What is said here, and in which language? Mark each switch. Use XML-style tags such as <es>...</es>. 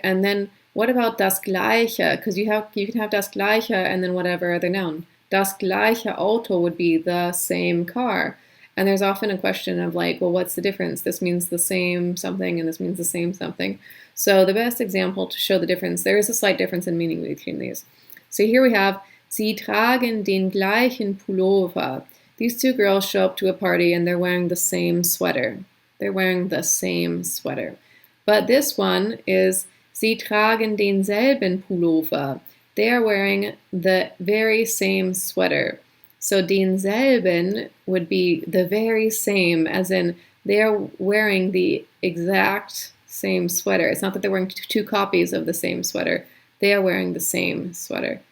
<en>And then what about das Gleiche? Because you can have das Gleiche and then whatever other noun.</en> <de>Das gleiche Auto</de> <en>would be the same car. And there's often a question of like, well, what's the difference? This means the same something and this means the same something. So the best example to show the difference, there is a slight difference in meaning between these. So here we have,</en> <de>Sie tragen den gleichen Pullover.</de> <en>These two girls show up to a party and they're wearing the same sweater. They're wearing the same sweater. But this one is,</en> <de>Sie tragen denselben Pullover.</de> <en>They are wearing the very same sweater. So denselben would be the very same, as in they're wearing the exact same sweater. It's not that they're wearing two copies of the same sweater. They are wearing the same sweater.</en>